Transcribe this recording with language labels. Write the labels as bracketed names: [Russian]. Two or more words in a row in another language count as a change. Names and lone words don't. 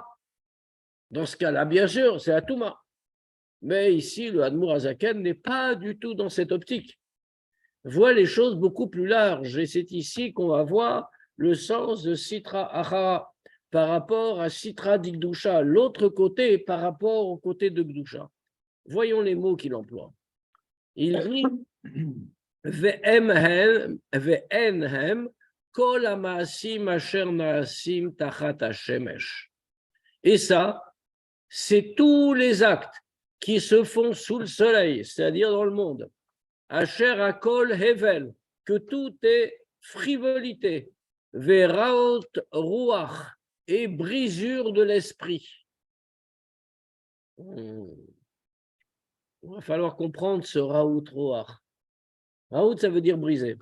[French] Dans ce cas-là, bien sûr, c'est Atouma. Mais ici, le Admour Azaken n'est pas du tout dans cette optique. Voit les choses beaucoup plus larges. Et c'est ici qu'on va voir le sens de [Aramaic] סטרא אחרא [French] par rapport à [Aramaic] סטרא דקדושה, [French] l'autre côté par rapport au côté de Gdusha. Voyons les mots qu'il emploie. [Hebrew] Il dit והנה כל המעשים אשר נעשים תחת השמש. [French] Et ça, c'est tous les actes qui se font sous le soleil, c'est-à-dire dans le monde. [Hebrew] אשר הכל הבל, [French] que tout est frivolité. [Hebrew] ורעות רוח, [French] et brisure de l'esprit. Il va falloir comprendre ce [Hebrew] רעות רוח. [French] Raout, ça veut dire briser.